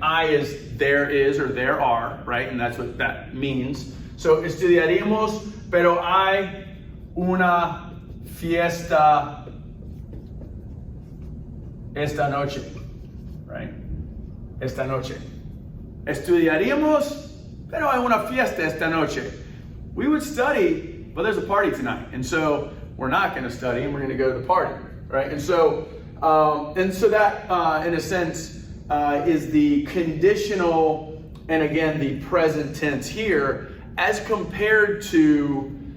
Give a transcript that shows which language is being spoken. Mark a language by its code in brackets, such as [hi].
[en] I is there is or there are, right? And that's what that means. So [es] estudiaríamos, pero hay una fiesta esta noche, [en] right? [es] Esta noche. Estudiaríamos, pero hay una fiesta esta noche. [en] We would study, but there's a party tonight. And so we're not going to study and we're going to go to the party, right? And so that, in a sense, is the conditional, and again, the present tense here, as compared to